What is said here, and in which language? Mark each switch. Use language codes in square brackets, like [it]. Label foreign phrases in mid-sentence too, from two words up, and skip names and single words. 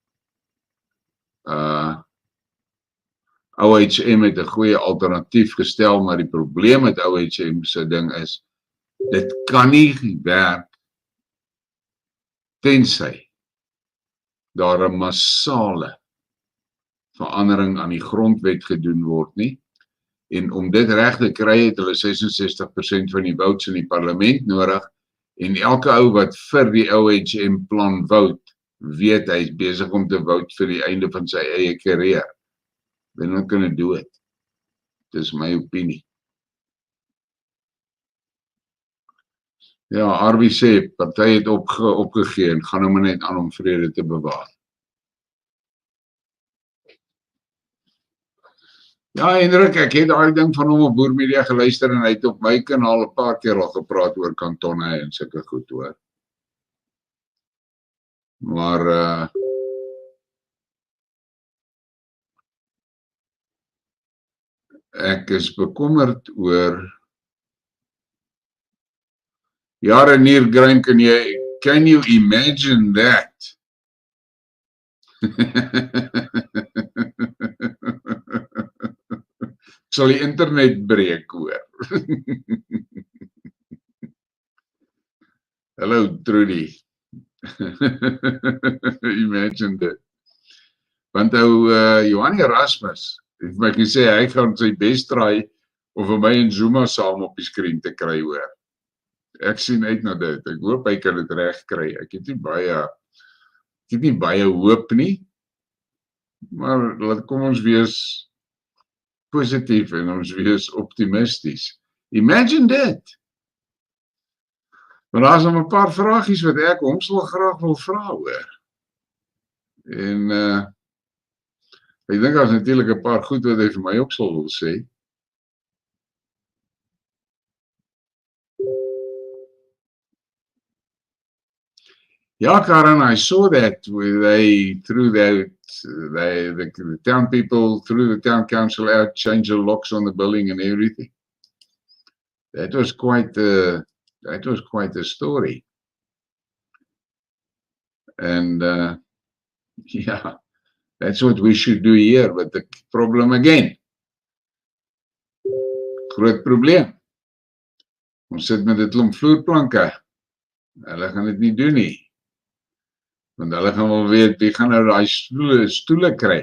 [af] OHM het 'n goeie alternatief gestel, maar die probleem met OHM se ding is, dit kan nie werk tensy daar 'n massale verandering aan die grondwet gedoen word nie. En om dit reg te kry het hulle 66% van die votes in die parlement nodig en elke ou wat vir die OHM plan vote, weet hy is besig om te vote vir die einde van sy eie carrière. [en] They're not going to do it. [af] Dis my opinie. Ja, Arwie sê, party het opgegee en gaan hom net aan om vrede te bewaar. Ja, Hendrik, ek het daai ding van hom op Boermedia geluister en hy het op my kanaal 'n paar keer al gepraat oor kantonne en sulke goed hoor. Maar ek is bekommerd oor jare niergrein, [en] can you imagine that? [af] Ek sal die internet breek hoor. Hallo Trudy. [en] Imagine that. [af] Want Johan Erasmus het my gesê hy gaan sy [en] best try [af] om vir my en Zuma saam op die skerm te kry hoor. Ek sien uit na dit. Ek hoop hy kan dit reg kry. Ek het nie baie hoop nie. Maar laat kom ons wees positief en ons wees optimisties. Imagine dit. Maar daar is nog 'n paar vragies wat ek hom sal graag wil vra hoor. En ek dink daar is natuurlik 'n paar goed wat hy vir my ook sal wil sê. Ja, Karen, [en] I saw that where the town people threw the town council out, changed the locks on the building and everything. That was quite a story. And yeah, that's what we should do here. But the problem again, [af] groot probleem. Ons sit met 'n klomp vloerplanke. Hulle gaan dit nie doen nie. Want hulle gaan wel weet, wie gaan nou daai stoele kry.